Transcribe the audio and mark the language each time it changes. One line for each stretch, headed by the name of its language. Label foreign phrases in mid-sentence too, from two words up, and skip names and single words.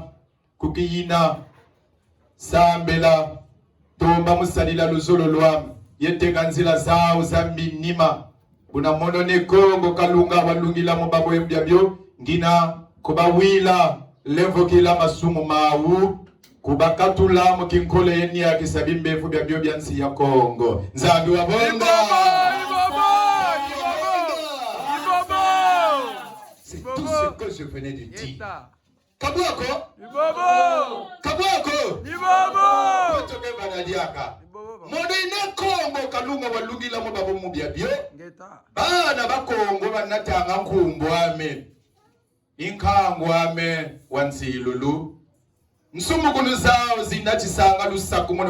Kongo: kukiyina sambela tomba musalila luzolo lwame yeteka nzila zawo zamminima kuna mono ne Kongo Kalunga walungila mubabo yebyabyo ngina kubawila levokila masumu mawu kubakatula mukinkole yeni ya kisabimbefu byabyo byansi ya Kongo nzambi wa bonga
French: c'est tout ce que je venais de dire.
Kongo: Kabwako toke banadiaka modine Kongo Kalunga walungila mubabo mubyabyo bana bakongo banatanga nkumbwame inkangwame wansilulu nsumugulu zawo zinatisanga lusakumono